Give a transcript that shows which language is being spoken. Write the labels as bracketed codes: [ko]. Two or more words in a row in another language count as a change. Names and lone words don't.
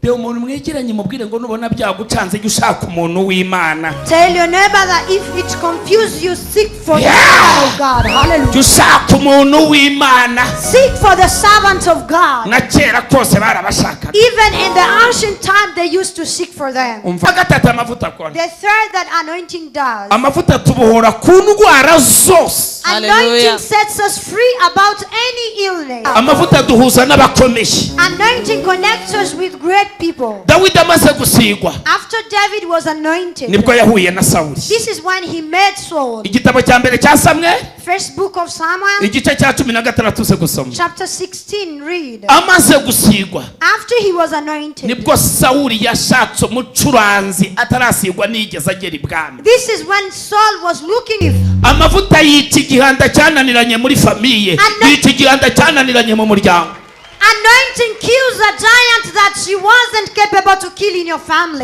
[rw] umuntu mwegeranye mubwire ngo nubona byagucanze jya ushaka umuntu w'Imana. [en] Tell your neighbor that if it confuses you, seek for the servant of God. Hallelujah. [rw] Jya ushaka umuntu w'Imana. [en] Seek for the servant of God. [rw] Na kera kose barabashaka. [en] Even in the ancient time, they used to seek for them. [rw] Umva gatatu amavuta akora. [en] The third that anointing does. [rw] Amavuta tubohora ku ndwara zose. [en] Anointing sets us free about any illness. [rw] Amavuta duhuza n'abakomeye. [en] Anointing connects us with great people. [rw] Dawidi amaze gusigwa. [en] After David was anointed, [rw] nibwo yahuye na Sawuli. [en] this is when he met Saul. [rw] Igitabo cya mbere cya Samuel. [en] First book of Samuel, [rw] igice cya 16 tuze gusoma. [en] chapter 16, read. [rw] Amaze gusigwa. [en] After he was anointed, [rw] nibwo Sawuli yashatse umucuranzi atarasigwa nigeze agera ibwami. [en] this is when Saul was looking. [rw] Amavuta y'iki gihanda cyananiranye muri famiye. Y'iki gihanda cyananiranye mu muryango. [en] Anointing kills a giant that she wasn't capable to kill in your family.